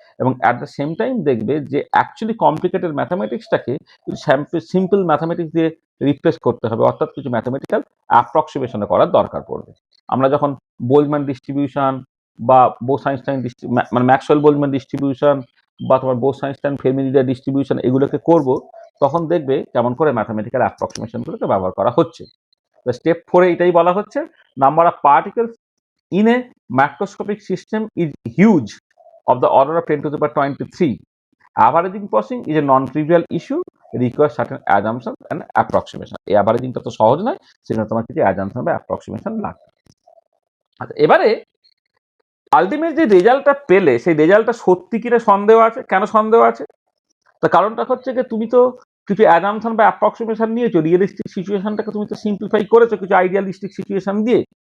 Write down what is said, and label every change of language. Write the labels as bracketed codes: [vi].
[bn] এবং at the same time দেখবে যে অ্যাকচুয়ালি কমপ্লিকেটেড ম্যাথামেটিক্সটাকে সিম্পল ম্যাথামেটিক্স দিয়ে রিপ্লেস করতে হবে, অর্থাৎ কিছু ম্যাথামেটিক্যাল অ্যাপ্রক্সিমেশনে করার দরকার পড়বে। আমরা যখন বোলম্যান ডিস্ট্রিবিউশন বা বোস-আইনস্টাইন মানে ম্যাক্সওয়েল বোলম্যান ডিস্ট্রিবিউশন বা তোমার বোস-আইনস্টাইন ফের্মি-ডিডার ডিস্ট্রিবিউশন এগুলোকে করব, তখন দেখবে কেমন করে ম্যাথামেটিক্যাল অ্যাপ্রক্সিমেশনগুলোকে ব্যবহার করা হচ্ছে। [en] step 4 [bn] এটাই বলা হচ্ছে, [en] Number of particles in a macroscopic system is huge, of the order of 10 to the power 23. Averaging processing is a non-trivial issue, requires certain assumptions and approximation. [bn] এই অ্যাভারেজিংটা তো সহজ নয়, সেখানে তোমার কিছু অ্যাজাম্পশন বা অ্যাপ্রক্সিমেশন লাগবে। আচ্ছা, এবারে আলটিমেট যে রেজাল্টটা পেলে সেই রেজাল্টটা সত্যি কিনা সন্দেহ আছে। কেন সন্দেহ আছে? তার কারণটা হচ্ছে যে তুমি তো কিছু অ্যাজাম্পশন বা অ্যাপ্রক্সিমেশন নিয়েছো, রিয়েলিস্টিক সিচুয়েশনটাকে তুমি তো সিম্পলিফাই করেছো কিছু আইডিয়ালিস্টিক সিচুয়েশন দিয়ে।